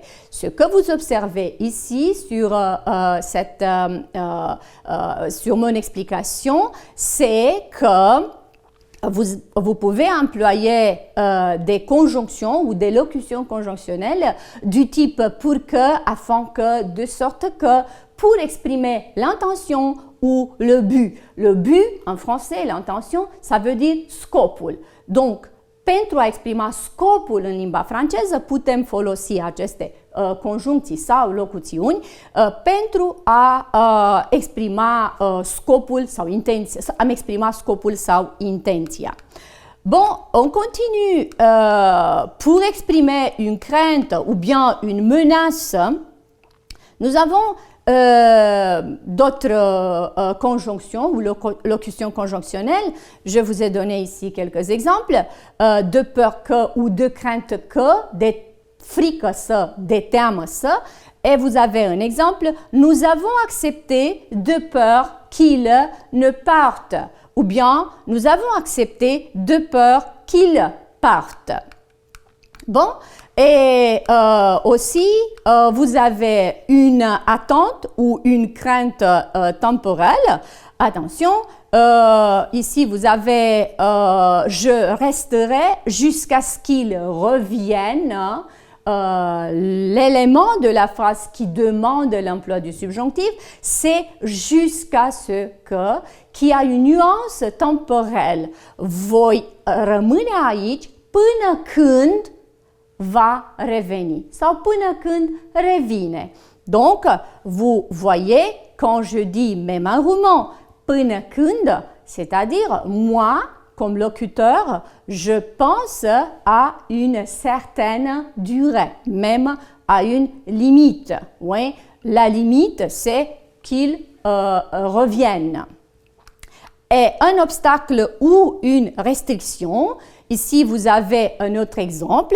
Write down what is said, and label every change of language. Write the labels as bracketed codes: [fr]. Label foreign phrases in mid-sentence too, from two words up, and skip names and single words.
[fr] Ce que vous observez ici sur mon explication, c'est que vous pouvez employer des conjonctions ou des locutions conjonctionnelles du type pour que, afin que, de sorte que, pour exprimer l'intention ou le but. Le but, en français, l'intention, ça veut dire scopul. Donc, [ro] pentru a exprima scopul în limba franceză, putem folosi aceste conjuncții sau locuțiuni pentru a exprima scopul sau intenția, am exprima scopul sau intenția. [fr] Bon, on continue. Pour exprimer une crainte ou bien une menace, nous avons d'autres conjonctions ou locutions conjonctionnelles. Je vous ai donné ici quelques exemples. De peur que ou de crainte que, [ro] de frică să, de teamă să. [fr] Et vous avez un exemple. Nous avons accepté de peur qu'il ne parte. Ou bien, nous avons accepté de peur qu'il parte. Bon, et aussi, vous avez une attente ou une crainte temporelle. Attention, ici vous avez je resterai jusqu'à ce qu'il revienne. L'élément de la phrase qui demande l'emploi du subjonctif, c'est jusqu'à ce que, qui a une nuance temporelle. [ro] Voi rămâne aici până când va reveni sau până când revine. [fr] Donc, vous voyez, quand je dis même en roumain, [ro] până când, [fr] c'est-à-dire moi, comme locuteur, je pense à une certaine durée, même à une limite. Oui, la limite, c'est qu'il revienne. Et un obstacle ou une restriction, ici vous avez un autre exemple.